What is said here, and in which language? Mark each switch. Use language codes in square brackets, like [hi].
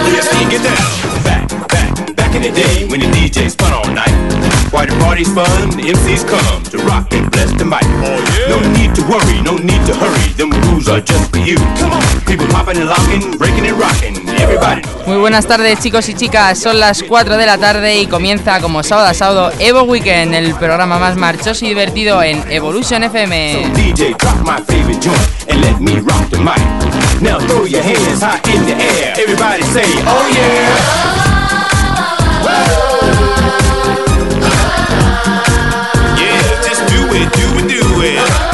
[en] Back in the day when the DJ spun all night, while the party's fun, the MCs come to rock and bless the mic. Oh, yeah. No need to worry, no need to hurry, them rules are just for you. Come on, people hopping and locking, breaking and rocking, everybody. [es] Muy buenas tardes, chicos y chicas. Son las 4 de la tarde y comienza, como sábado a sábado, Evo Weekend, el programa más marchoso y divertido en Evolution FM. [en] So DJ, drop my favorite joint and let me rock the mic. Now throw your hands high in the air, everybody say, oh yeah. Yeah, just do it, do it, do it.